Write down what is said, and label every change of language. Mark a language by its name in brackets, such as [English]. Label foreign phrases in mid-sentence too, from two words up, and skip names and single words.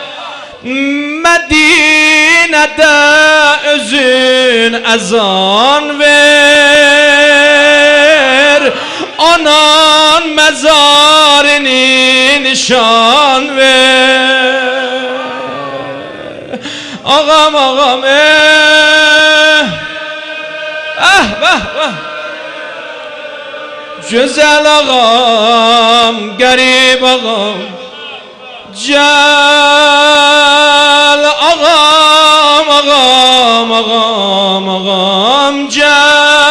[Azerbaijani] Mədinədə özün əzan ver. Anan məzarını nişan ver. Ağam ağam vah vah. [Turkish] Güzel ağam, garip ağam. Gel ağam ağam ağam ağam gel.